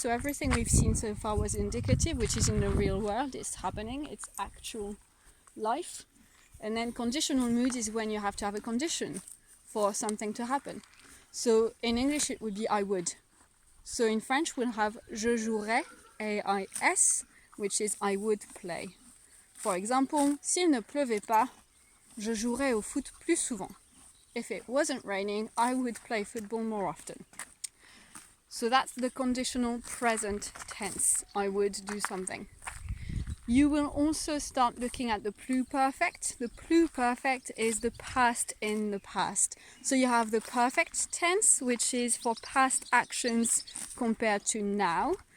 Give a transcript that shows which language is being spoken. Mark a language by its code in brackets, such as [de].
[en] So everything we've seen so far was indicative, which is in the real world, it's happening, it's actual life. And then conditional mood is when you have to have a condition for something to happen. So in English it would be I would. So in French we'll have je jouerais, A-I-S, which is I would play. For example, [fr] s'il ne pleuvait pas, je jouerais au foot plus souvent. [en] If it wasn't raining, I would play football more often. So that's the conditional present tense. I would do something. You will also start looking at the pluperfect. The pluperfect is the past in the past. So you have the perfect tense, which is for past actions compared to now.